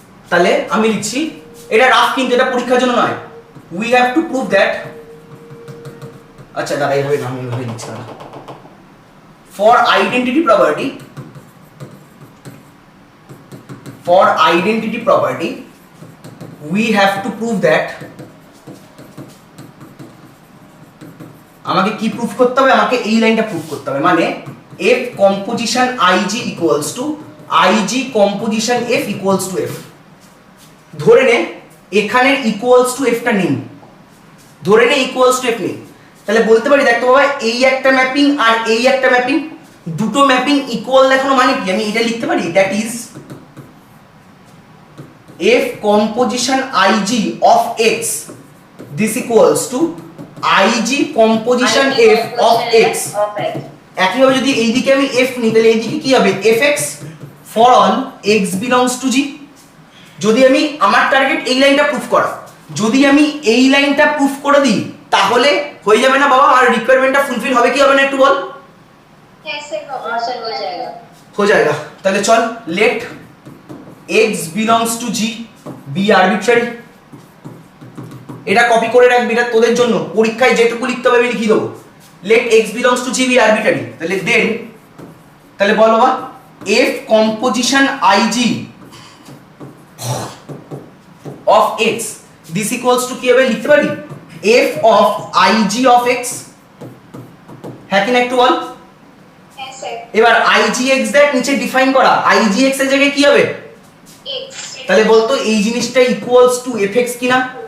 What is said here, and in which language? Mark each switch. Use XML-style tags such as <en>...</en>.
<bn>তাহলে আমি লিখছি, এটা রাফ কিন্তু এটা পরীক্ষার জন্য নয়। We have to prove that, আচ্ছা দাদা এইভাবে না, আমি এইভাবে লিখছি না। For identity property, for identity property</bn> <en>we have to prove that,</en> <bn>আমাকে কি প্রুফ করতে হবে? আমাকে এই লাইনটা প্রুফ করতে হবে,</bn> <en>মানে f composition ig equals to ig composition f equals to f।</en> <bn>ধরে নে এখানে equals to f টা নেই, ধরে নে equals to f নেই, তাহলে বলতে পারি দেখো বাবা এই একটা ম্যাপিং আর এই একটা ম্যাপিং, দুটো ম্যাপিং ইকুয়াল দেখানো মানে কি?</bn> <en>আমি এটা লিখতে পারি, that is f composition ig of x, this equals to ig composition f of x।</en> <bn>একইভাবে যদি এইদিকে আমি f নিই তাহলে এইদিকে কি হবে?</bn> <en>fx for all x belongs to g।</en> <bn>যদি আমি, আমার টার্গেট এই লাইনটা প্রুফ করা, যদি আমি এই লাইনটা প্রুফ করে দিই তাহলে হয়ে যাবে না বাবা? আর রিকোয়ারমেন্টটা ফুলফিল হবে কি হবে না একটু বল? হ্যাঁ স্যার হবে।</bn> <hi>हाँ सर हो जाएगा हो जाएगा।</hi> <en>তাহলে চল, let x belongs to g be arbitrary।</en> <bn>এটা কপি করে রাখবি, এটা তোদের জন্য পরীক্ষায় যেটুকু লিখতে হবে আমি লিখে দেবো।</bn> <en>let x belongs to g be arbitrary, তাহলে then, তাহলে বল বাবা f composition ig of x, this equals to</en> <bn>কি হবে লিখতে পারি?</bn> <en>f of ig of x,</en> <bn>হ্যাঁ কি না একটু বল? হ্যাঁ স্যার। এবার igx দেখ নিচে ডিফাইন করা, igx এর জায়গায় কি হবে? এক্স। তাহলে বলতো এই জিনিসটা ইকুয়ালস টু fx কিনা?</bn>